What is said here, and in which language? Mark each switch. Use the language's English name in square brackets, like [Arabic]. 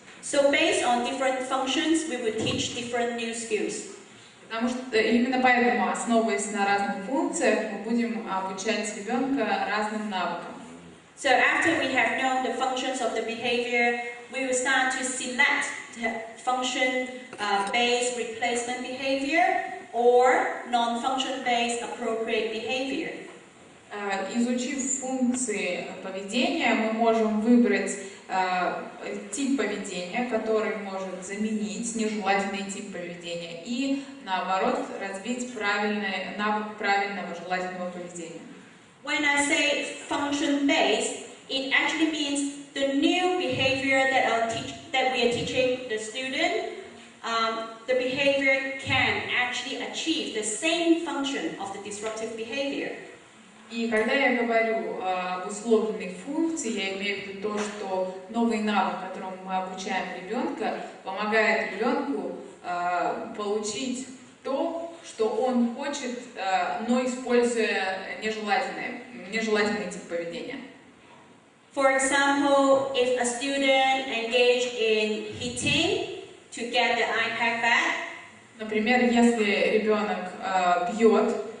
[English] So based on different functions, we will teach different new skills. [Russian] Потому что именно поэтому, основываясь на разных функциях, мы будем обучать ребенка разным навыкам. [English] So after we have known the functions of the behavior, we will start to select the function-based replacement behavior or non-function-based appropriate behavior. [Russian] Изучив функции поведения, мы можем выбрать тип поведения, который может заменить нежелательный тип поведения, и наоборот развить навык правильного желательного поведения. [English] When I say function-based, it actually means the new behavior that we are teaching the student. The behavior can actually achieve the same function of the disruptive behavior. [Russian] И когда я говорю об условленной функции, я имею в виду то, что новый навык, которому мы обучаем ребенка, помогает ребенку получить то, что он хочет, но используя нежелательный тип поведения. [English] For example, if a student engaged in hitting to get the iPad back, [Russian] например, если ребенок бьет